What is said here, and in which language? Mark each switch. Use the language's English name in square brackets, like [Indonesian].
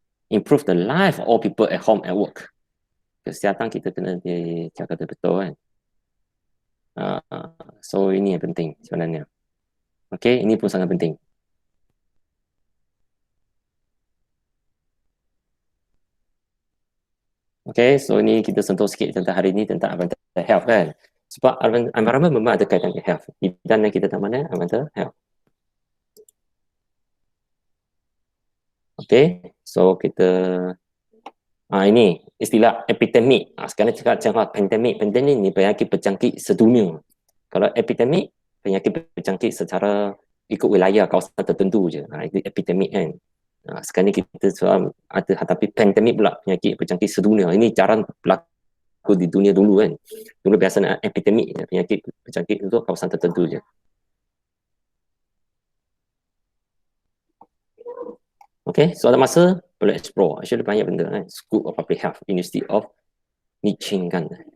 [English] Improve the life of all people at home and work. [Malay] Kesihatan kita kena dijaga betul kan. So ini yang penting sebenarnya. Okay, ini pun sangat penting. Okay, so ini kita sentuh sikit tentang hari ini tentang mental health kan. Sebab environment memang ada kaitan dengan health. Bidang yang kita tak mana mental health. Okay, so kita ini istilah epidemik. Sekarang cakap pandemik. Pandemik ni penyakit berjangkit sedunia. Kalau epidemik, penyakit berjangkit secara ikut wilayah kawasan tertentu je. Itu epidemik kan. Sekarang ni kita ada hadapi pandemik pula, penyakit berjangkit sedunia. Ini jarang berlaku di dunia dulu kan. Dulu biasa epidemik, penyakit berjangkit untuk kawasan tertentu je. Okay, so ada masa boleh explore. Actually banyak benda kan. [English] School of Public Health, University of Michigan.